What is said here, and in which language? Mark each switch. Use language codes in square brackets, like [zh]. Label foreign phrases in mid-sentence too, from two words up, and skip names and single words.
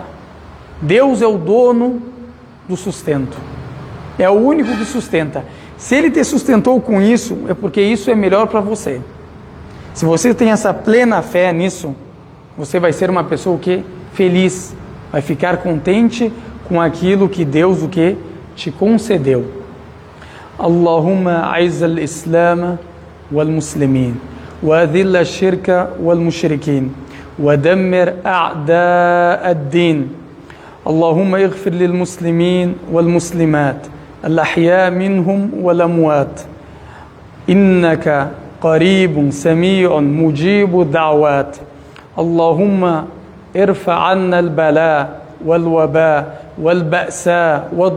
[pt] Deus é o dono do sustento, é o único que sustenta. Se Ele te sustentou com isso, é porque isso é melhor para você. Se você tem essa plena fé nisso, você vai ser uma pessoa que feliz, vai ficar contente com aquilo que Deus o que te concedeu. [ar] اللهم أعز الإسلام والمسلمين وأذل الشرك والمشركين ودمر أعداء الدين اللهم اغفر للمسلمين والمسلمات الأحياء منهم والأموات إنك قريب سميع مجيب الدعوات اللهم ارفع عنا البلاء والوباء والبأساء